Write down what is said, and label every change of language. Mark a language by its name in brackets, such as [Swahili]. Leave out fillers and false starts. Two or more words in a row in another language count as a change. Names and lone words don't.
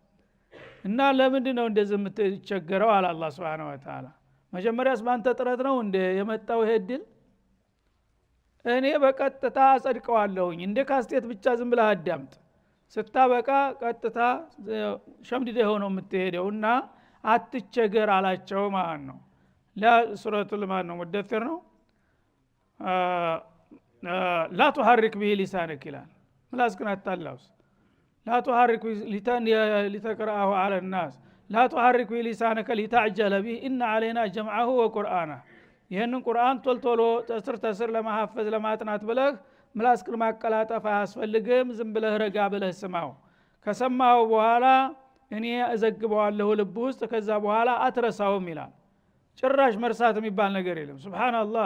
[Amharic] እና ለምንድን ነው እንደዚህ የምትቸገረው አለ አላህ [Arabic] سبحانه وتعالى [Amharic] መጀመሪያስ ባንተ ጥረት ነው እንደ የመጣው ይሄ ድል እኔ በቀጥታ አጸድቀዋለሁኝ እንደ ካስቴት ብቻ ዝም ብለህ አዳምጥ ስታበቃ ቀጥታ ሸምድደህ ሆኖ የምትሄደውና አትቸገር አላቸው ማለት ነው ለሱረቱል ማን ነው ሙደثር ነው [Arabic] لا تحرك به لسانك [Amharic] ይላል ምላስክን አታላውስ [Arabic] لا تحرك لتقرأه على الناس لا تحرك به لسانك لتعجل به إن علينا جمعه وقرآنه [Amharic] ይሄንን ቁርአን ቶልቶሎ ተስር ለማሐፈዝ ለማጥናት ብለህ ምላስክን ማቀላጠፍ አያስፈልግም ዝም ብለህ ረጋ ብለህ ስማው ከሰማው በኋላ እኔ እዘግበዋለሁ ልብ ውስጥ ከዛ በኋላ አትረሳውም ይላል ጭራሽ መርሳት የሚባል ነገር የለም ሱብሃንአላህ